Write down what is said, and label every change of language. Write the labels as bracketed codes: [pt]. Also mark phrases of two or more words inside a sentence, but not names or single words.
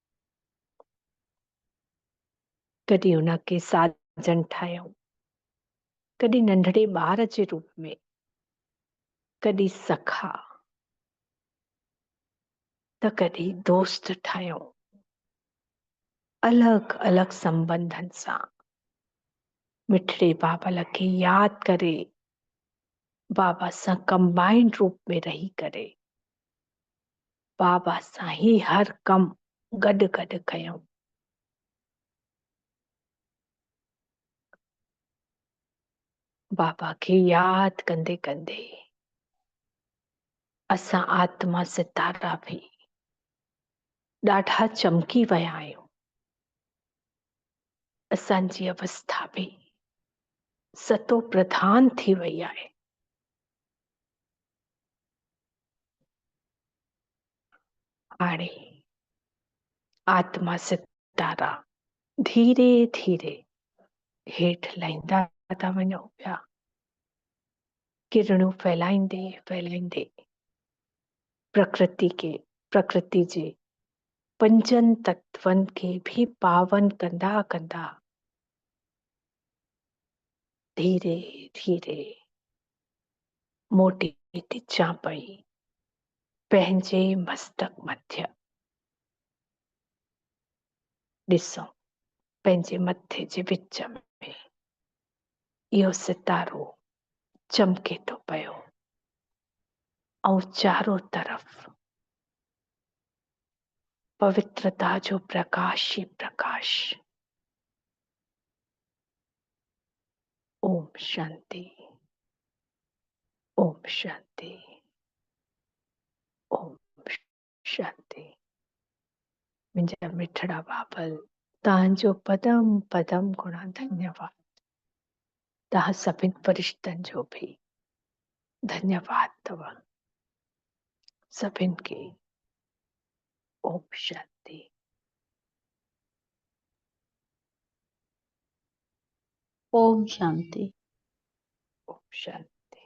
[sd] कॾहिं उनखे साजन ठाहियूं, कॾहिं नंढड़े ॿार जे रूप में, कॾहिं सखा, त कॾहिं दोस्त ठाहियूं। अलॻि अलॻि संबंधनि सां मिठड़े बाबल खे यादि करे बाबा सां कंबाइंड रूप में रही करे बाबा सां ही हर कम गॾु गॾु कयूं। बाबा खे यादि कंदे कंदे असां आत्मा सितारा भी ॾाढा चमकी विया आहियूं। असांजी अवस्था भी सतो प्रधान थी वई आहे। हाणे आत्मा सितारा धीरे धीरे हेठि लहींदा था वञो पिया, किरणूं फैलाईंदे फैलाईंदे प्रकृति जे पंजनि तत्वनि खे भी पावन कंदा कंदा धीरे धीरे मोटी टिचा पई पंहिंजे मस्तक मध्य। ॾिसो पंहिंजे मथे जे विच में इहो सितारो चमके थो पियो ऐं चारों तरफ पवित्रता जो प्रकाश ही प्रकाश। ओम शांति, ओम शांति, ओम शांति। मुंहिंजा मिठड़ा बाबल, तव्हांजो पदम पदम गुणा धन्यवाद। तव्हां सभिनि फरिश्तनि जो भी धन्यवाद अथव। सभिनि खे ओम शांति। ओम शांति। ओम शांति।